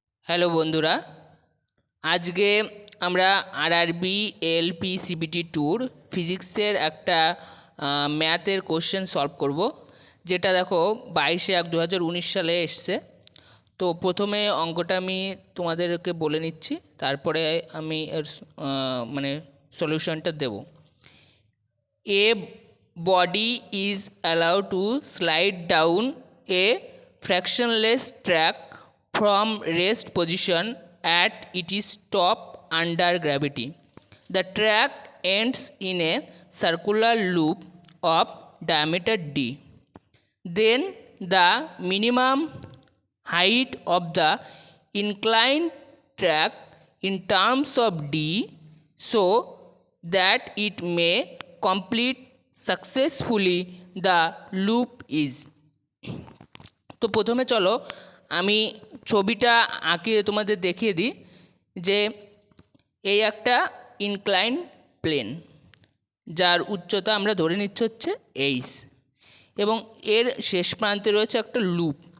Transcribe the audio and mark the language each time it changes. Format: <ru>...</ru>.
<bn>Hello বন্ধুরা, আজকে আমরা আরআরবি এলপি সিবিটি টুর ফিজিক্সের একটা ম্যাথের কোশ্চেন সলভ করব, যেটা দেখো 22/1/2019 সালে এসছে। তো প্রথমে অঙ্কটা আমি তোমাদেরকে বলে নিচ্ছি, তারপরে আমি এর মানে সলিউশনটা দেব।</bn> <en>A body is allowed to slide down a frictionless track from rest position at its top under gravity. The track ends in a circular loop of diameter d. Then the minimum height of the inclined track in terms of d, so that it may complete successfully the loop is.</en> <bn>তো প্রথমে চলো আমি ছবিটা আঁকিয়ে তোমাদের দেখিয়ে দিই যে এই একটা ইনক্লাইন প্লেন, যার উচ্চতা আমরা ধরে নিচ্ছি হচ্ছে এইচ, এবং এর শেষ প্রান্তে রয়েছে একটা লুপ।</bn>